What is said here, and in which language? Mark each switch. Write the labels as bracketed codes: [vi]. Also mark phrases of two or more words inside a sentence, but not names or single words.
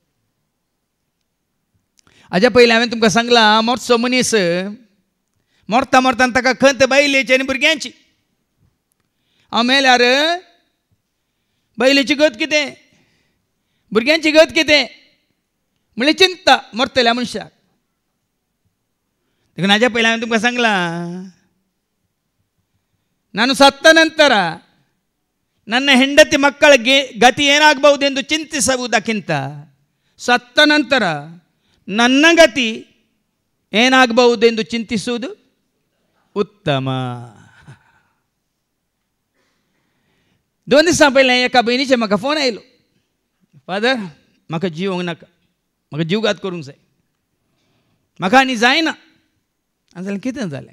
[kok] हाज्या पयलीं हांवें तुमकां सांगलां, मोरचो मनीस मरता मरता ताका खंत बायलेची आनी भुरग्यांची. हांव मेल्यार बायलेची गत कितें, भुरग्यांची गत कितें म्हणल्यार चिंता मरतल्या मनशाक. देखून हाज्या पयलीं हांवें तुमकां सांगलां, [kn] ನಾನು ಸತ್ತ ನಂತರ ನನ್ನ ಹೆಂಡತಿ ಮಕ್ಕಳಿಗೆ ಗತಿ ಏನಾಗಬಹುದೆಂದು ಚಿಂತಿಸುವುದಕ್ಕಿಂತ ಸತ್ತ ನಂತರ ನನ್ನ ಗತಿ ಏನಾಗಬಹುದೆಂದು ಚಿಂತಿಸುವುದು उत्तम. [kok] 2 दिसां पयलें एका भयणीचे म्हाका फोन आयलो, फादर म्हाका जिवंक नाका, म्हाका जीवघात करूंक जाय, म्हाका आनी जायना. जाल्यार कितें जालें?